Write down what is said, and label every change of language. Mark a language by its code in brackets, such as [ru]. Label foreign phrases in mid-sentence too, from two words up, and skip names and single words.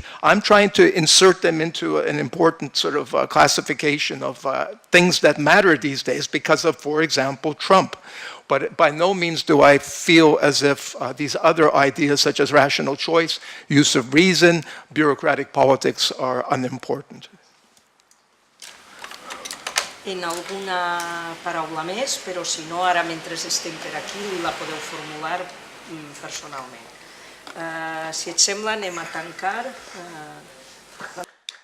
[en] I'm trying to insert them into an important sort of classification of things that matter these days because of, for example, Trump. But by no means do I feel as if these other ideas such as rational choice, use of reason, bureaucratic politics are unimportant. [ca] En alguna paraula més, però si no, ara mentre estem per aquí la podeu formular personalment. Si et sembla, anem a tancar.